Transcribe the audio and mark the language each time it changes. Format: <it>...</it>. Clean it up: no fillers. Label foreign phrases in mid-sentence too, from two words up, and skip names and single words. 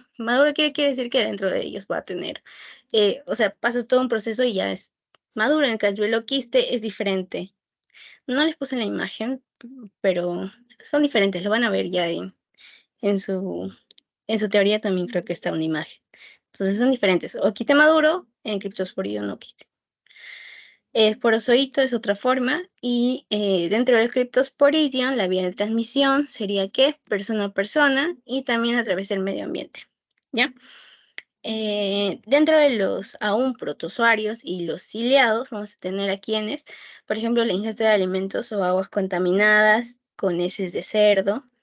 <es>Maduro quiere decir que dentro de ellos va a tener, o sea, pasa todo un proceso y ya es maduro. En el caso del quiste es diferente. No les puse la imagen, pero son diferentes, lo van a ver ya en su en su teoría también creo que está una imagen. Entonces son diferentes. O quiste maduro, en criptosporidio no quiste. Esporozoito es otra forma y dentro del Cryptosporidium la vía de transmisión sería que persona a persona y también a través del medio ambiente. ¿Ya? Dentro de los aún protozoarios y los ciliados vamos a tener a quienes, por ejemplo, la ingesta de alimentos o aguas contaminadas con heces de cerdo.</es>